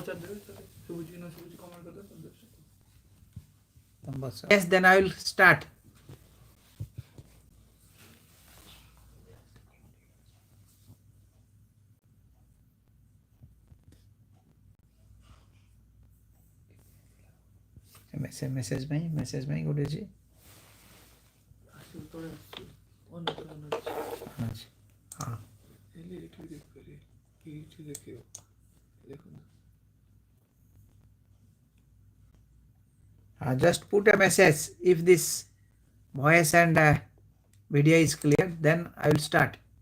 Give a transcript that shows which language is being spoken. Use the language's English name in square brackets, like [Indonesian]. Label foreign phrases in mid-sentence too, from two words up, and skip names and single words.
[English] yes then I will start message [Odia] ପାଇଁ ଗୋଟେ ଅଛି [English] हाँ just put a message if this voice and video is clear then I will start